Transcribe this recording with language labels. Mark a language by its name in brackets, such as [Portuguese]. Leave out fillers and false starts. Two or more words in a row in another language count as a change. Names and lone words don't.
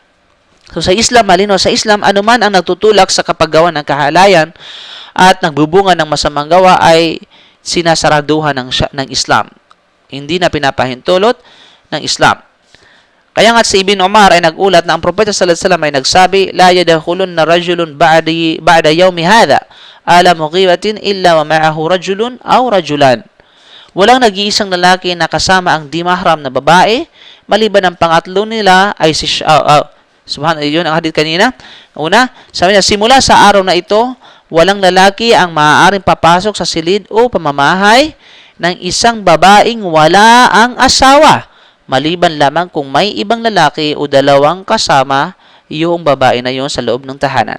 [Filipino] So sa Islam, malino sa Islam, anuman ang nagtutulak sa kapaggawa ng kahalayan at nagbubunga ng masamang gawa ay sinasaraduhan ng Islam. Hindi na pinapahintulot ng Islam. Kaya nga si Ibn Umar ay nagulat na ang Propeta [Arabic] صلى الله عليه وسلم [Filipino] ay nagsabi, [Arabic] "لا يدخلن رجل بعد يومي هذا على مغيبة إلا ومعه رجل أو رجلان." [Filipino] Walang nag-iisang lalaki na kasama ang di mahram na babae, maliban ang pangatlo nila ay si subhanallah, yun ang hadith kanina. Una, sabi niya, simula sa araw na ito, walang lalaki ang maaaring papasok sa silid o pamamahay ng isang babaeng wala ang asawa, maliban lamang kung may ibang lalaki o dalawang kasama yung babae na yon sa loob ng tahanan.